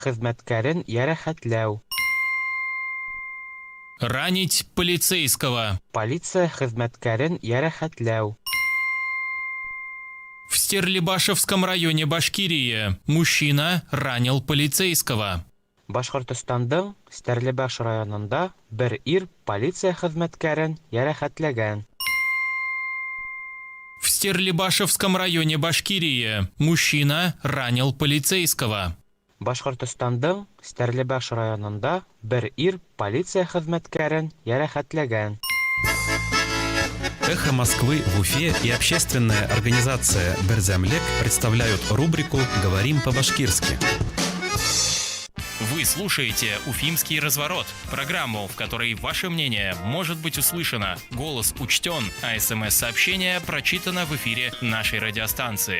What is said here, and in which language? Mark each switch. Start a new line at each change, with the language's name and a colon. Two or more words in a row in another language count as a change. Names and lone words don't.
Bashkir: хезмәткәрен ярәхәтләү.
Russian: Ранить полицейского.
Bashkir: Полиция хезмәткәрен ярәхәтләү.
Russian: В Стерлибашевском районе Башкирии мужчина ранил полицейского.
Bashkir: Башкортостандың Стәрлебаш районында бер ир полиция хезмәткәрен ярәхәтләгән.
Russian: В Стерлибашевском районе Башкирии мужчина ранил полицейского.
Bashkir: Башкортостандың Стәрлебаш районында бер ир полиция хезмәткәрен ярәхәтләгән.
Russian: Эхо Москвы в Уфе и общественная организация «Берзямлек» представляют рубрику «Говорим по-башкирски». Вы слушаете «Уфимский разворот», программу, в которой ваше мнение может быть услышано, голос учтен, а СМС-сообщение прочитано в эфире нашей радиостанции.